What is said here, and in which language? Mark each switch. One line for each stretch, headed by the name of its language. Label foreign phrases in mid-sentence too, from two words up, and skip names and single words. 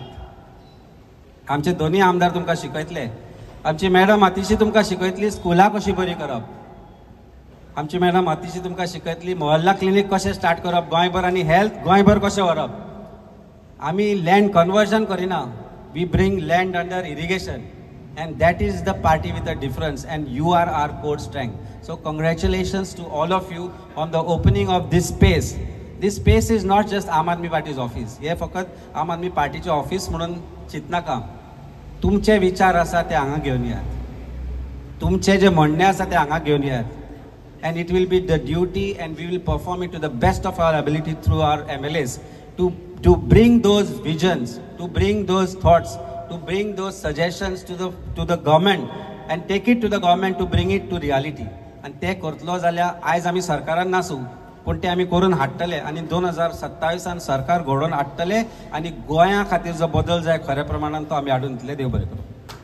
Konkani: आमचे दोन्ही आमदार तुमकां शिकयतले. आमची मॅडम अतिशी तुमकां शिकयतली स्कुलां कशी बरी करप. आमची मॅडम अतिशी तुमकां शिकयतली मोहल्ला क्लिनीक कशें स्टार्ट करप गोंयभर आनी हेल्थ गोंयभर कशें व्हरप.
English: आमी land conversion करिना, we bring land under irrigation and that is the party with a difference, and you are our core strength. So congratulations to all of you on the opening of this space. This space is not just Aam Aadmi Party's office.
Konkani: हे फकत आम आदमी पार्टीचे ऑफिस म्हणून चिंतनाका. तुमचे विचार आसा ते हांगा घेवन येयात, तुमचे जे म्हणणे आसा ते हांगा घेवन येयात.
English: And it will be the duty and we will perform it to the best of our ability through our MLAs to bring those visions, to bring those thoughts, to bring those suggestions to the government and take it to the government to bring it to reality.
Konkani: And ते करतलो जाल्यार आयज आमी सरकारान नासू पूण ते आमी करून हाडटले आनी 2027 सरकार घडोवन हाडटले आनी गोंया खातीर जो बदल जाय खऱ्या प्रमाणान तो आमी हाडून दितले. देव बरें करूं.